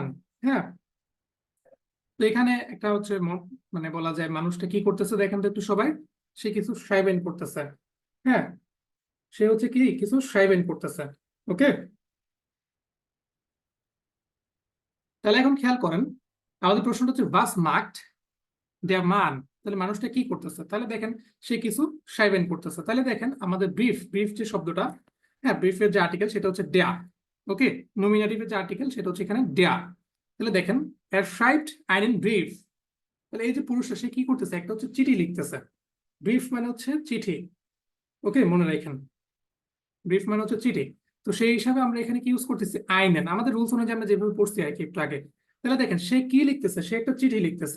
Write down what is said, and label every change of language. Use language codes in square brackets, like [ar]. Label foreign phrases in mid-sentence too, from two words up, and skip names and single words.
[bn] হ্যাঁ, তো এখানে একটা হচ্ছে মানে বলা যায় মানুষটা কি করতেছে দেখেন তো একটু সবাই। সে কিছু schreiben করতেছে। হ্যাঁ, সে হচ্ছে কি কিছু schreiben করতেছে। ওকে, তাহলে এখন খেয়াল করেন, আমাদের প্রশ্নটা হচ্ছে [de] was macht der Mann, [bn] তাহলে মানুষটা কি করতেছে, তাহলে দেখেন সে কিছু schreiben করতেছে। তাহলে দেখেন আমাদের ব্রিফ যে শব্দটা, হ্যাঁ ব্রিফের যে আর্টিকেল সেটা হচ্ছে der। ওকে, নমিনেটিভের যে আর্টিকেল সেটা হচ্ছে এখানে der। তাহলে দেখেন [de] er schreibt einen Brief, [bn] তাহলে এই যে পুরুষটা সে কি করতেছে, একটা হচ্ছে চিঠি লিখতেছে। ব্রিফ মানে হচ্ছে চিঠি। ওকে, মনে রাখেন ব্রিফ মানে হচ্ছে চিঠি। তো সেই হিসাবে আমরা এখানে কি ইউজ করতেছি, আইনেন, আমাদের রুলস অনুযায়ী আমরা যেভাবে পড়ছি আর কি একটু আগে। তাহলে দেখেন সে কি লিখতেছে, সে একটা চিঠি লিখতেছে।